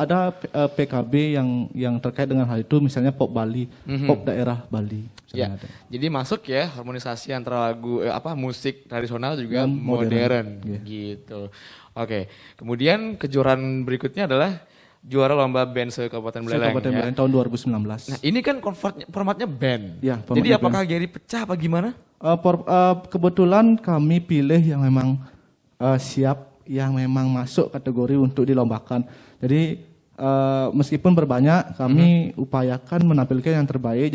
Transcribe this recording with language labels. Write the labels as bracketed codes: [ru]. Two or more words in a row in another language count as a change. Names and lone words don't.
[id] Ada PKB yang terkait dengan hal itu, misalnya pop Bali, pop daerah Bali. Ya, misalnya ada. jadi masuk ya harmonisasi antara lagu musik tradisional juga Dan modern, modern, gitu. Oke, kemudian kejuaraan berikutnya adalah juara lomba band se-Kabupaten Buleleng. Kabupaten ya. Buleleng tahun 2019. Nah, ini kan formatnya band. Ya, Jadi formatnya apakah Gary pecah apa gimana? Kebetulan kami pilih yang memang siap, yang memang masuk kategori untuk dilombakan. Jadi meskipun berbanyak, kami upayakan menampilkan yang terbaik.